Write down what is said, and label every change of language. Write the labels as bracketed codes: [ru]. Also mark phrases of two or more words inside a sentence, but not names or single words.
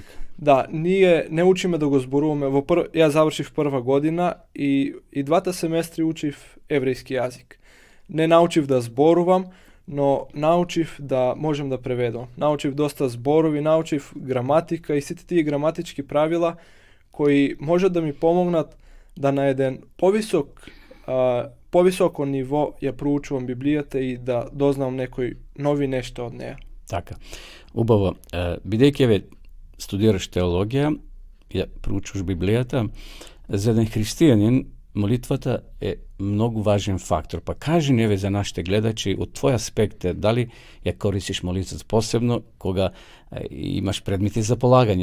[mk] Да, ние не учиме да го зборуваме. Ја завршив прва година и двата семестри учив еврејски јазик. Не научив да зборувам, но научив да можем да преведам. Научив доста зборови, научив граматика и сите тие граматички правила кои можат да ми помогнат da na jedan povisoko nivo ja proučujem Библията и да дознам некои нови нешта од неја. Така. Убаво. Бидејќи еве студираш теологија, ја проучуваш Библијата, за еден христијанин молитвата е многу важен фактор. Па кажи ни еве за нашите гледачи од твој аспект, дали ја користиш молитвата посебно кога имаш предмети за полагање.